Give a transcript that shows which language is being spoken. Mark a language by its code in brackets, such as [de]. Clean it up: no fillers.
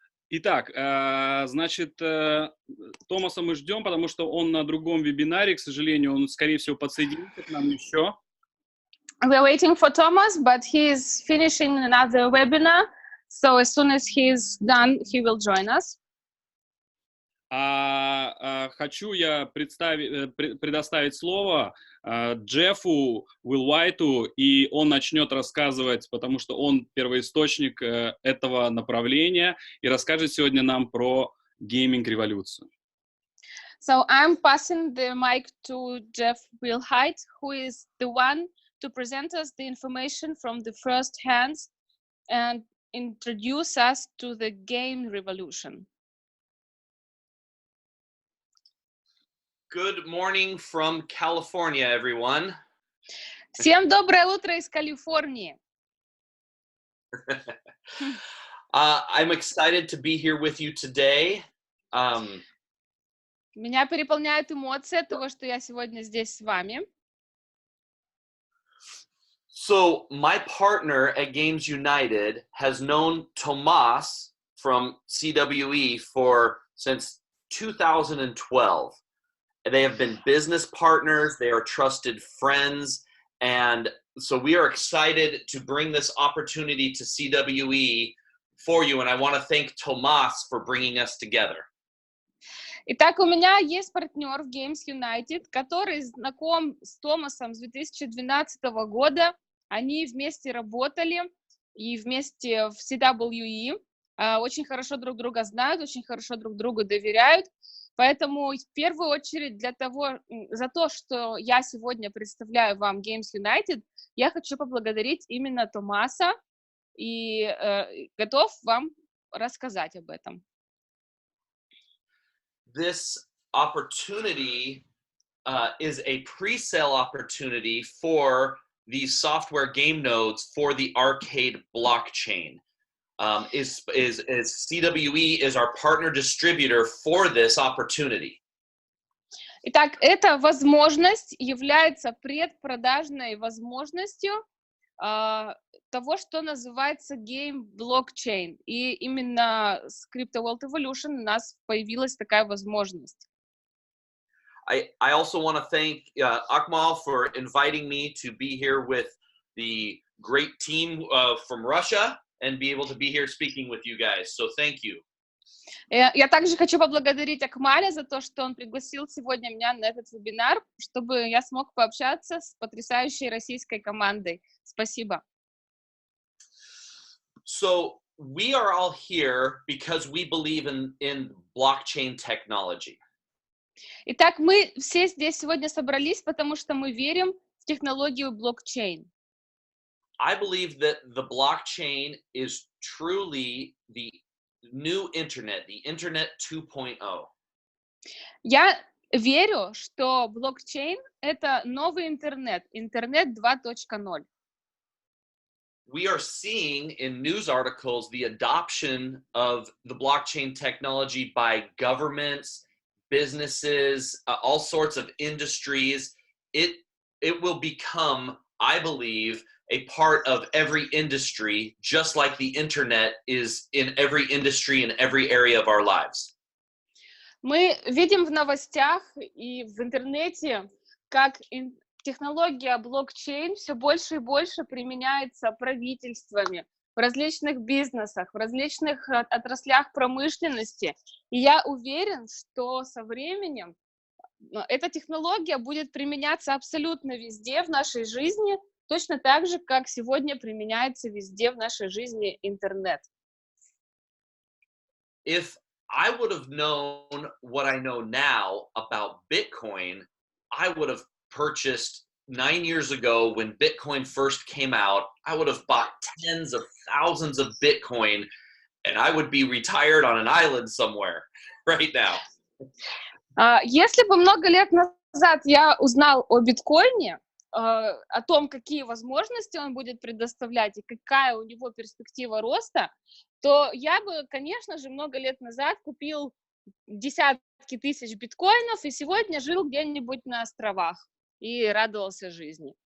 [ru] Итак, значит, Томаса мы ждем, потому что он на другом вебинаре, к сожалению, он, скорее всего, подсоединится к нам еще. [en] We're waiting for Thomas, but he is finishing another webinar, so as soon as he is done, he will join us. [ru] Хочу я предоставить слово Джеффу Уилвайту, и он начнет рассказывать, потому что он первоисточник этого направления, и расскажет сегодня нам про гейминг-революцию. [en] So I'm passing the mic to Jeff Wilhite, who is the one to present us the information from the first hands and introduce us to the game revolution. Good morning from California, everyone. [ru] Всем доброе утро из Калифорнии. [en] I'm excited to be here with you today. [ru] Меня переполняют эмоции от того, что я сегодня здесь с вами. [en] So my partner at Games United has known Tomas from CWE since 2012. They have been business partners, they are trusted friends, and so we are excited to bring this opportunity to CWE for you, and I want to thank Tomas for bringing us together. [ru] Итак, у меня есть партнер в Games United, который знаком с Томасом с 2012 года. Они вместе работали и вместе в CWE. Очень хорошо друг друга знают, очень хорошо друг другу доверяют. Поэтому в первую очередь за то, что я сегодня представляю вам Games United, я хочу поблагодарить именно Томаса и готов вам рассказать об этом. [en] This opportunity is a pre-sale opportunity for these software game nodes for the arcade blockchain. CWE is our partner distributor for this opportunity. [ru] Итак, эта возможность является предпродажной возможностью того, что называется Game Blockchain. И именно с Crypto World Evolution у нас появилась такая возможность. [en] I also want to thank Akmal for inviting me to be here with the great team from Russia and be able to be here speaking with you guys. So thank you. [ru] Я также хочу поблагодарить Акмаля за то, что он пригласил сегодня меня на этот вебинар, чтобы я смог пообщаться с потрясающей российской командой. Спасибо. [en] So we are all here because we believe in blockchain technology. [ru] Итак, мы все здесь сегодня собрались, потому что мы верим в технологию блокчейн. [en] I believe that the blockchain is truly the new internet, the internet 2.0. [ru] Я верю, что блокчейн — это новый интернет, интернет 2.0. [en] We are seeing in news articles the adoption of the blockchain technology by governments, businesses, all sorts of industries. It will become, I believe, a part of every industry, just like the internet is in every industry in every area of our lives. [ru] Мы видим в новостях и в интернете, как технология блокчейн все больше и больше применяется правительствами в различных бизнесах, в различных отраслях промышленности. И я уверен, что со временем эта технология будет применяться абсолютно везде в нашей жизни, точно так же, как сегодня применяется везде в нашей жизни интернет. [en] If I would have known what I know now about Bitcoin, I would have purchased 9 years ago when Bitcoin first came out. I would have bought tens of thousands of Bitcoin and I would be retired on an island somewhere right now. [ru] Если бы много лет назад я узнал о биткоине, о том, какие возможности он будет предоставлять и какая у него перспектива роста, то я бы, конечно же, много лет назад купил десятки тысяч биткоинов и сегодня жил где-нибудь на островах и радовался жизни.